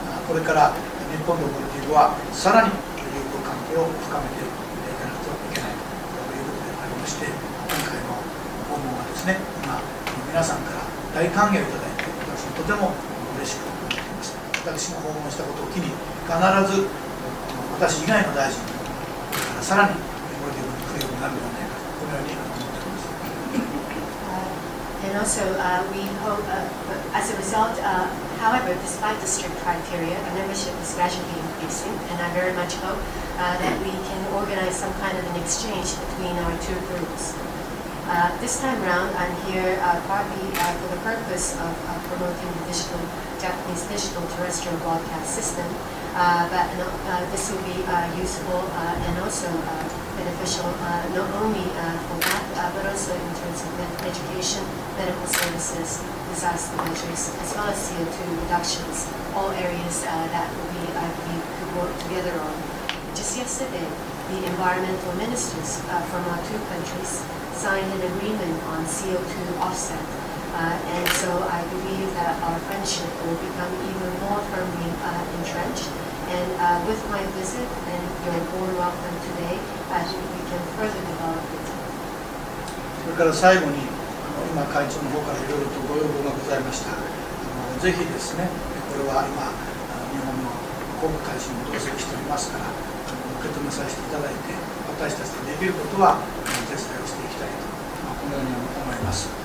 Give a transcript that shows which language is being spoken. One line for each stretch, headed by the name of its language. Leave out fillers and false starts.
Japanese: これから日本とモルディブはさらに友好関係を深めていかなくてはいけないということでありまして、今回の訪問はですね、今皆さんから大歓迎をいただいて、私とても嬉しく思っています。私も訪問したことを機に必ず私以外の大臣からさらにモルディブに来るようになるのではないかと、このように思っております。
English: And also, we hope, as a result, however, despite the strict criteria, our membership is gradually increasing, and I very much hope that we can organize some kind of an exchange between our two groups. This time around, I'm here partly for the purpose of promoting the Japanese digital terrestrial broadcast system, but this will be useful and also beneficial not only for that, but also in terms of education, medical services, disaster measures, as well as CO2 reductions, all areas that we could work together on. Just yesterday, the environmental ministers from our two countries signed an agreement on CO2 offset. And so I believe that our friendship will become even more firmly entrenched. And with my visit and your warm welcome today, I think we can further develop it.
Japanese: それから最後に今会長の方からいろいろとご要望がございました。ぜひですね、これは今日本の国務大臣も同席しておりますから受け止めさせていただいて、私たちでできることは手伝いをしていきたいと、このように思います。